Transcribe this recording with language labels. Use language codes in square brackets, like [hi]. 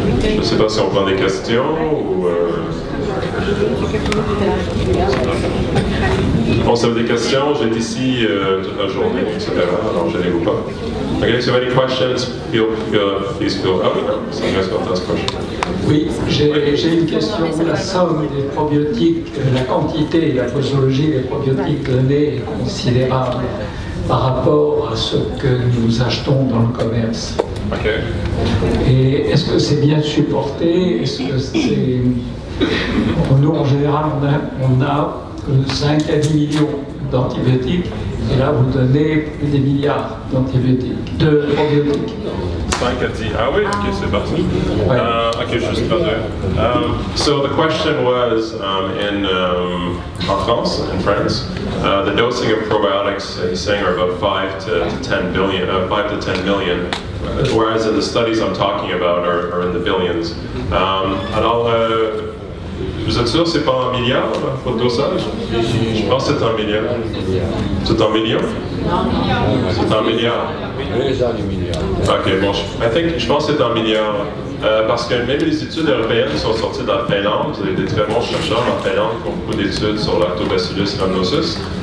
[fr] Je ne sais pas si on prend des questions ou... Bon, si vous avez des questions, j'ai été ici toute la journée, etc. Alors, je ne les vois pas. [en] Okay, so if you have any questions, please feel. Oh, no, some guys got this question. [fr] Oui, j'ai une question. La somme des probiotiques, la quantité et la posologie des probiotiques donnés est considérable par rapport à ce que nous achetons dans le commerce. Okay. Et est-ce que c'est bien supporté? Est-ce que c'est... Nous, en général, on a 5 à 10 millions d'antibiotiques, et là, vous donnez plus des milliards d'antibiotiques, de probiotiques. 5 à 10. Ah oui, ok, c'est parti. Ok, juste traduire. [en] So the question was, [fr] en France, [en] in France, the dosing of probiotics, he's saying, are about 5 to 10 million, whereas in the studies I'm talking about are in the billions. [fr] Alors, vous êtes sûr que c'est pas en milliards, votre dosage? Je pense que c'est en milliards. C'est en millions? C'est en milliards. Ok, bon, je pense que c'est en milliards. Parce que même les études européennes qui sont sorties dans la Finlande, vous avez des très bons chercheurs en Finlande qui ont beaucoup d'études sur lactobacillus rhamnosus.